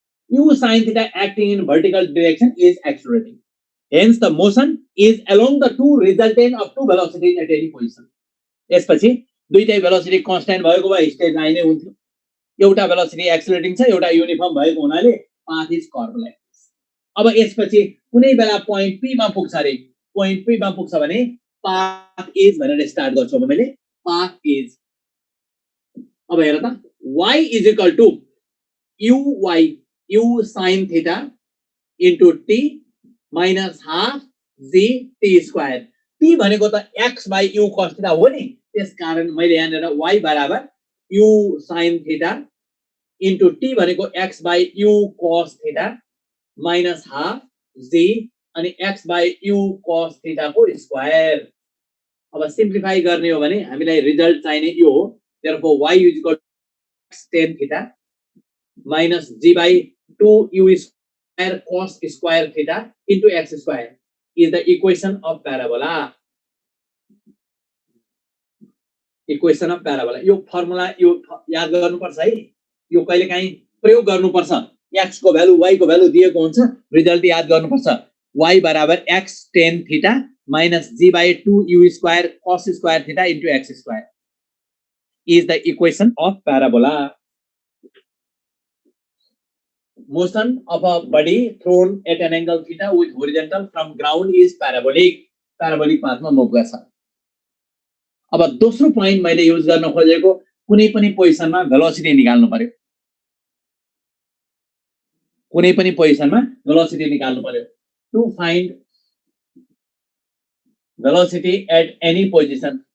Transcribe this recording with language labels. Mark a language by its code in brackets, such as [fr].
[en] U sin theta acting in vertical direction is accelerating, hence the motion is along the two resultant of two velocities at any position. [ne] यसपछि दुईटै velocity constant भएको भए straight line नै हुन्थ्यो। एउटा velocity एक्सेलरेटिङ छ, एउटा uniform भएको हुनाले [en] Path is curve like this. [ne] अब यसपछि कुनै बेला पोइन्ट पी मा पुग्छ रे, पोइन्ट पी मा पुग्छ भने पाथ इज भनेर स्टार्ट गर्छु। अब मैले पाथ इज, अब हेर त y is equal to u sin theta into t minus half g t square. t भनेको त x by u cos theta हो नि, त्यसकारण मैले यहाँनिर y बराबर u sin theta into t भनेको x by u cos theta minus half g अनि x by u cos theta को स्क्वायर। अब सिम्प्लिफाई गर्ने हो भने हामीलाई रिजल्ट चाहिने यो हो। [en] therefore y is equal to x tan theta minus g by 2u square cos square theta into x square is the equation of parabola. Equation of parabola. [ne] यो फर्मुला यो याद गर्नुपर्छ है, यो कहिलेकाहीँ प्रयोग गर्नुपर्छ। x को भ्यालु y को भ्यालु दिएको हुन्छ, रिजल्ट याद गर्नुपर्छ। [en] y बराबर x tan theta minus g by 2u square cos square theta into x square is the equation of parabola. Motion of a body thrown at an angle theta with horizontal from ground is parabolic. [ne] Parabolic पाथमा move गर्छ। अब दोस्रो point मैले use गर्न खोजेको कुनै पनि पोजिसनमा velocity निकाल्नु पर्यो, कुनै पनि पोजिसनमा भेलोसिटी निकाल्नु पर्यो। [en] To find velocity at any position.